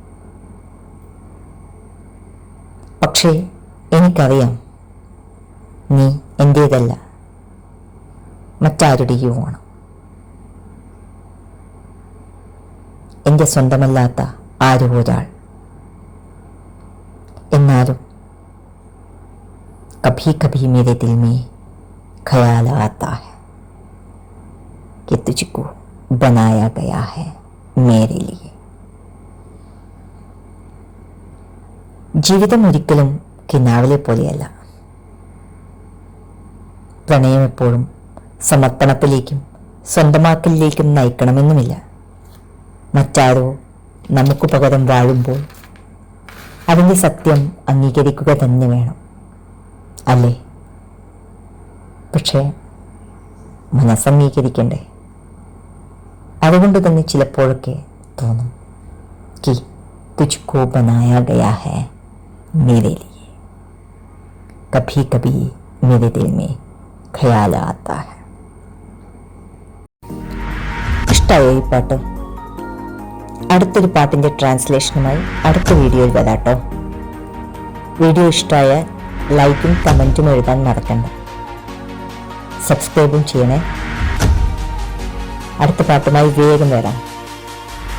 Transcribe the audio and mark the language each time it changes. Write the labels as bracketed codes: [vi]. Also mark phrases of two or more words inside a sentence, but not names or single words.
[ml] പക്ഷേ എനിക്കറിയാം, നീ എൻ്റേതല്ല. മറ്റാരുടെയോ ആണ്. എൻ്റെ സ്വന്തമല്ലാത്ത ആരോ ഒരാൾ. [hi] എന്നാലും कभी कभी मेरे दिल में ख्याल आता है कि तुझको बनाया गया है मेरे लिए. [ml] ജീവിതം ഒരിക്കലും കിനാവിലെ പോലെയല്ല. പ്രണയം എപ്പോഴും സമർപ്പണത്തിലേക്കും സ്വന്തമാക്കലിലേക്കും നയിക്കണമെന്നുമില്ല. മറ്റാരോ നമുക്ക് പകരം വാഴുമ്പോൾ അതിൻ്റെ സത്യം അംഗീകരിക്കുക തന്നെ വേണം, അല്ലേ? പക്ഷേ മനസ്സംഗീകരിക്കണ്ടേ? അതുകൊണ്ട് തന്നെ ചിലപ്പോഴൊക്കെ തോന്നും [hi] कि तुझको बनाया गया है मेरे लिए. कभी कभी मेरे दिल में ख्याल आता है. [ml] ഇഷ്ടമായോ ഈ പാട്ട്? അടുത്തൊരു പാട്ടിൻ്റെ ട്രാൻസ്ലേഷനുമായി അടുത്ത വീഡിയോയിൽ വരാട്ടോ. വീഡിയോ ഇഷ്ടമായാൽ ലൈക്കും കമൻറ്റും എഴുതാൻ മറക്കണ്ട. സബ്സ്ക്രൈബും ചെയ്യണേ. അടുത്ത പാട്ടുമായി വേഗം വരാം.